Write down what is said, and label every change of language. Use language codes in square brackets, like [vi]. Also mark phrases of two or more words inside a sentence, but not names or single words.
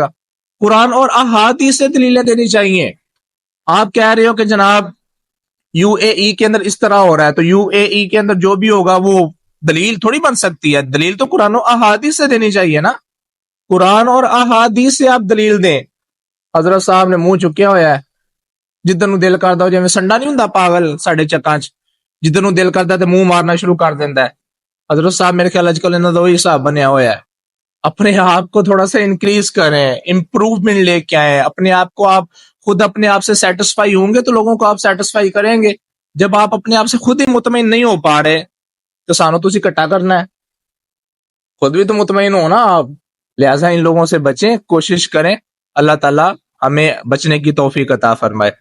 [ur] قرآن اور احادیث سے دلیلیں دینی چاہیے۔ آپ کہہ رہے ہو کہ جناب یو اے ای کے اندر اس طرح ہو رہا ہے، تو یو اے ای کے اندر جو بھی ہوگا وہ دلیل تھوڑی بن سکتی ہے، دلیل تو قرآن و احادیث سے دینی چاہیے نا، قرآن اور احادیث سے آپ دلیل دیں۔ [pa] حضرت صاحب نے منہ چکیا ہوا ہے، جدن نو دل کردا ہو، جویں سنڈا نہیں ہوندا پاگل ساڈے چکاں چ، جدن نو دل کردا تے منہ مارنا شروع کر دیندا ہے۔ حضرت صاحب میرے خیال اج کل انہاں دا وہی حساب بنیا ہوا ہے۔ [ur] اپنے آپ کو تھوڑا سا انکریز کریں، امپروومنٹ لے کے آئیں، اپنے آپ کو آپ خود اپنے آپ سے سیٹسفائی ہوں گے تو لوگوں کو آپ سیٹسفائی کریں گے۔ جب آپ اپنے آپ سے خود ہی مطمئن نہیں ہو پا رہے تو [pa] سانو تسی اکٹھا کرنا ہے، [ur] خود بھی تو مطمئن ہو نا آپ، لہٰذا ان لوگوں سے بچیں، کوشش کریں، اللہ تعالیٰ ہمیں بچنے کی توفیق عطا فرمائے۔